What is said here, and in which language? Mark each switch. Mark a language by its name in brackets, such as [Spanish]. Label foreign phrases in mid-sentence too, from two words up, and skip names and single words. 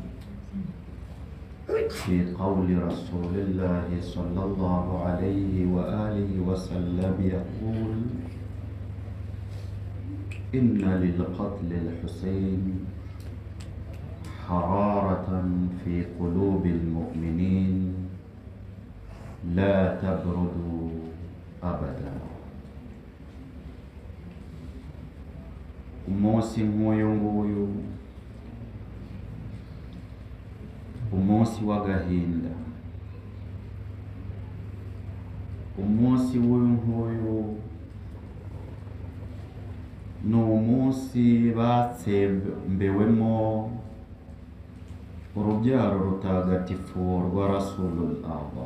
[Arabic] في قول رسول الله صلى الله عليه وآله وسلم يقول: إن للقتل الحسين حرارة في قلوب المؤمنين لا تبرد أبدا. [Kinyarwanda] umunsi nk'uyu nguyu, umunsi w'agahinda, umunsi w'uyu nguyu ni umunsi batsembewemo urubyaro rutagatifu rwa Rasulullah.